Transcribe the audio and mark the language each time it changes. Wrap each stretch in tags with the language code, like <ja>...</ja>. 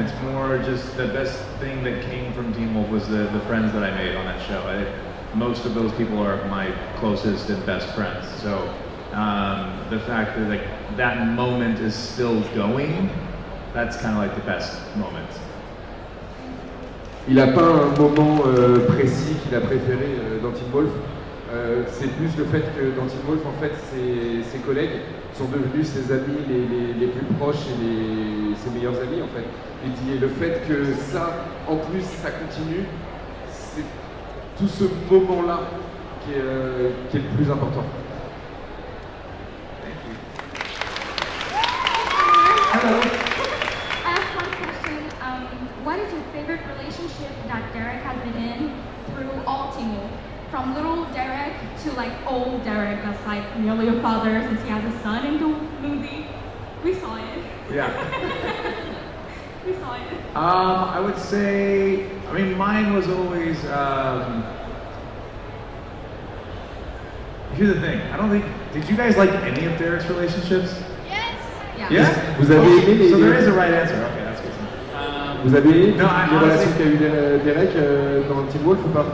<en>It's more just the best thing that came from Teen Wolf was the friends that I made on that show. Most of those people are my closest and best friends. So the fact that like that moment is still going, that's kind of like the best moment.</en> <fr>Il n'a pas un moment précis qu'il a préféré dans Teen Wolf. C'est plus le fait que dans Teen Wolf, en fait, ses collègues sont devenus ses amis les plus proches et ses meilleurs amis, en fait. Il dit, et le fait que ça, en plus, ça continue, c'est tout ce moment-là qui est le plus important.</fr> <en>Hello. I have one question. What is your favorite relationship that Derek has been in through all Teen Wolf? From little Derek to like old Derek, that's like nearly a father since he has a son in the movie. We saw it. Yeah. We saw it. I would say, I mean, mine was always. Here's the thing. I don't think. Did you guys like any of Derek's relationships? Yes. Yeah. Yeah.</en> <fr>Vous avez aimé les.</fr> <en>So there is a right answer. Okay, that's good.</en> <fr>Vous avez aimé</fr> <en>No,</en> <fr>les relations qu'a eu Derek dans Teen Wolf ou pas?</fr>